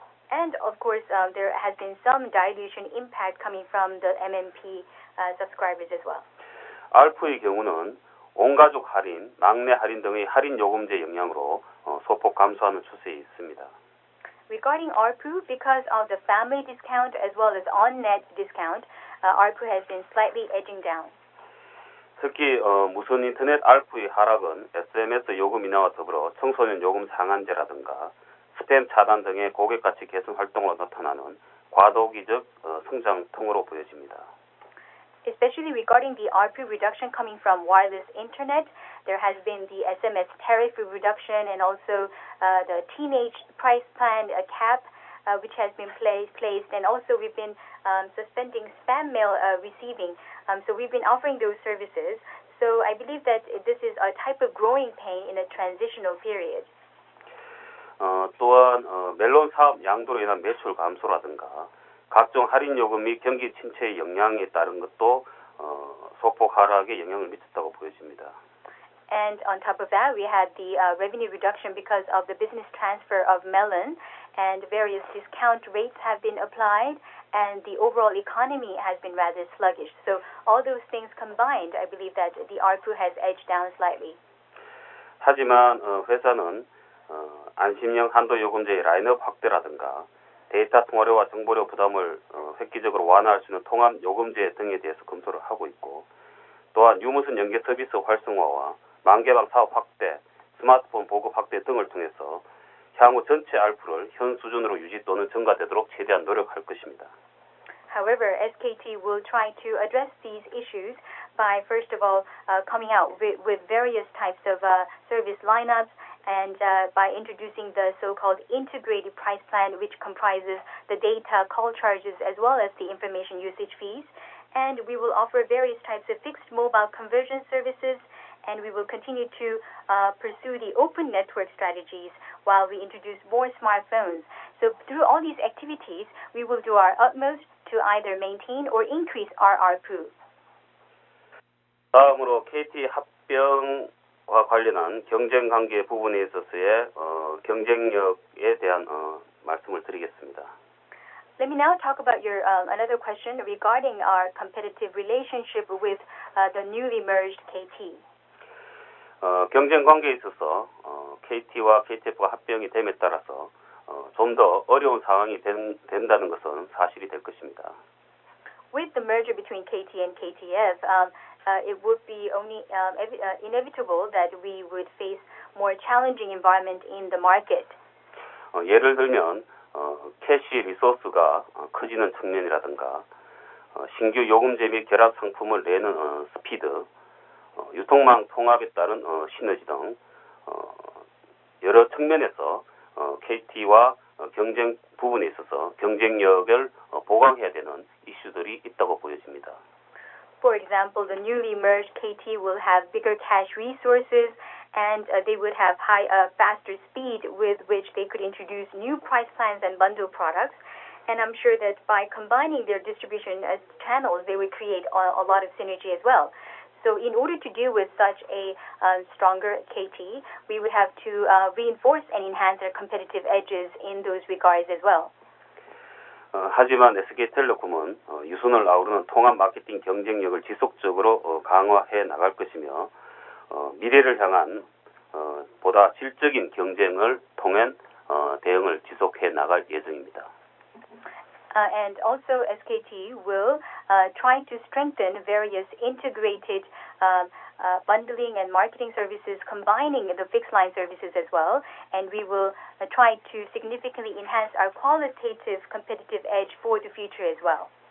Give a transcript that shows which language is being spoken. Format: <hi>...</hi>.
<en>And of course, there has been some dilution impact coming from the MMP subscribers as well.</en> <ko>ARPU의 경우는 온가족 할인, 막내 할인 등의 할인 요금제 영향으로 소폭 감소하는 추세에 있습니다.</ko> <en>Regarding ARPU, because of the family discount as well as on-net discount, ARPU has been slightly edging down.</en> <ko>특히 무선 인터넷 ARPU의 하락은 SMS 요금 인하와 더불어 청소년 요금 상한제라든가 스팸 차단 등의 고객 가치 개선 활동으로 나타나는 과도기적 성장 등으로 보여집니다.</ko> <en>Especially regarding the ARPU reduction coming from wireless internet, there has been the SMS tariff reduction and also the teenage price plan cap, which has been placed, and also we've been suspending spam mail receiving. So we've been offering those services. So I believe that this is a type of growing pain in a transitional period.</en> <ko>또한 멜론 사업 양도로 인한 매출 감소라든가 각종 할인 요금 및 경기 침체의 영향에 따른 것도 소폭 하락에 영향을 미쳤다고 보여집니다.</ko> <en>And on top of that, we had the revenue reduction because of the business transfer of Melon, and various discount rates have been applied, and the overall economy has been rather sluggish. So all those things combined, I believe that the ARPU has edged down slightly.</en> <ko>하지만 회사는 안심형 한도 요금제의 라인업 확대라든가 데이터 통화료와 정보료 부담을 획기적으로 완화할 수 있는 통합 요금제 등에 대해서 검토를 하고 있고, 또한 유무선 연계 서비스 활성화와 만개방 사업 확대, 스마트폰 보급 확대 등을 통해서 향후 전체 ARPU를 현 수준으로 유지 또는 증가되도록 최대한 노력할 것입니다.</ko> <en>However, SKT will try to address these issues by, first of all, coming out with various types of service lineups, and by introducing the so-called integrated price plan, which comprises the data, call charges, as well as the information usage fees. And we will offer various types of fixed mobile conversion services, and we will continue to pursue the open network strategies while we introduce more smartphones. So through all these activities, we will do our utmost to either maintain or increase our ARPU.</en> <ko>다음으로 KT 합병과 관련한 경쟁 관계 부분에 있어서의 경쟁력에 대한 말씀을 드리겠습니다.</ko> <en>Let me now talk about your another question regarding our competitive relationship with the newly merged KT.</en> <ko>경쟁 관계에 있어서 KT와 KTF가 합병이 됨에 따라서 좀 더 어려운 상황이 된다는 것은 사실이 될 것입니다.</ko> <en>With the merger between KT and KTF, it would be only inevitable that we would face more challenging environment in the market.</en> <ko>예를 들면 캐시 리소스가 커지는 측면이라든가 신규 요금제 및 결합 상품을 내는 스피드, 유통망 통합에 따른 시너지 등 여러 측면에서 KT와 경쟁 부분에 있어서 경쟁력을 보강해야 되는 이슈들이 있다고 보여집니다.</ko> <en>For example, the newly merged KT will have bigger cash resources, and they would have faster speed with which they could introduce new price plans and bundle products. And I'm sure that by combining their distribution channels, they would create a lot of synergy as well. So in order to deal with such a stronger KT, we would have to reinforce and enhance our competitive edges in those regards as well.</en> <ko>하지만 SK텔레콤은 유선을 아우르는 통합 마케팅 경쟁력을 지속적으로 강화해 나갈 것이며 미래를 향한 보다 질적인 경쟁을 통한 대응을 지속해 나갈 예정입니다.</ko> <en>And also SKT will try to strengthen various integrated bundling and marketing services, combining the fixed line services as well. And we will try to significantly enhance our qualitative competitive edge for the future as well.</en>